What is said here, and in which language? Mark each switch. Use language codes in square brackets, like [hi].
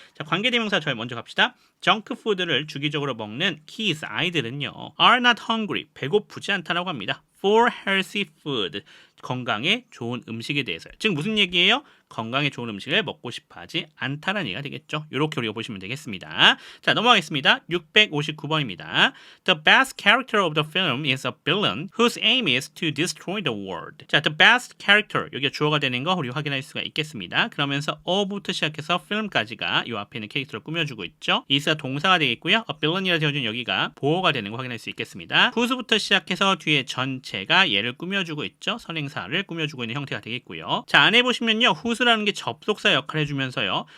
[ko] 자, 관계대명사 절 먼저 갑시다. 정크푸드를 주기적으로 먹는 kids, 아이들은요 [en] are not hungry, [ko] 배고프지 않다라고 합니다. [en] for healthy food, [ko] 건강에 좋은 음식에 대해서요. 즉 무슨 얘기예요? 건강에 좋은 음식을 먹고 싶어하지 않다라는 얘기가 되겠죠. 이렇게 우리가 보시면 되겠습니다. 자, 넘어가겠습니다. 659번입니다. [en] The best character of the film is a villain whose aim is to destroy the world. [ko] 자, [en] the best character, [ko] 여기가 주어가 되는 거 우리 확인할 수가 있겠습니다. 그러면서 of부터 시작해서 film까지가 이 앞에 있는 캐릭터를 꾸며주고 있죠. is가 동사가 되겠고요. a villain이라 되어준 여기가 보어가 되는 거 확인할 수 있겠습니다. whose부터 시작해서 뒤에 전체가 얘를 꾸며주고 있죠. 선행사를 꾸며주고 있는 형태가 되겠고요. 자, 안에 보시면요. whose라는 게 접속사 역할을 해주면서요.